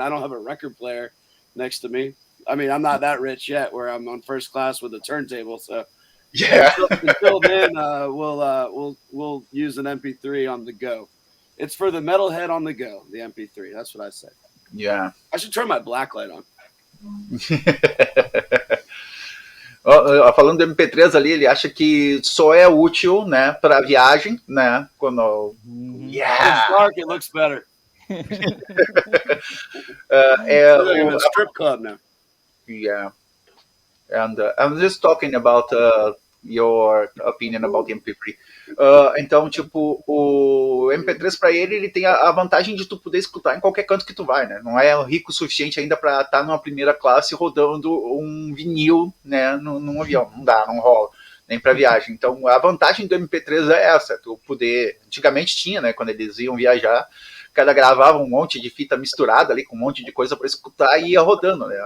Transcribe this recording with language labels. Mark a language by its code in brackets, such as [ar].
[en] I don't have a record player next to me. I mean, I'm not that rich yet where I'm on first class with a turntable. So, Yeah. Until then, we'll use an MP3 on the go. It's for the metalhead on the go, the MP3. That's what I say. Yeah. I should turn my blacklight on. [pt] Falando do MP3 ali, ele acha que só é útil, né, para viagem, né, quando... [en] It's dark, it looks better. [pt] É [en] strip club now. Yeah. And I'm just talking about your opinion about the MP3. [pt] Então, tipo, o MP3 para ele tem a vantagem de tu poder escutar em qualquer canto que tu vai, né? Não é rico o suficiente ainda para estar numa primeira classe rodando um vinil, né, num avião. Não dá, não rola. Nem para viagem. Então, a vantagem do MP3 é essa, tu poder... Antigamente tinha, né, quando eles iam viajar, o cara gravava um monte de fita misturada ali, com um monte de coisa para escutar e ia rodando, né?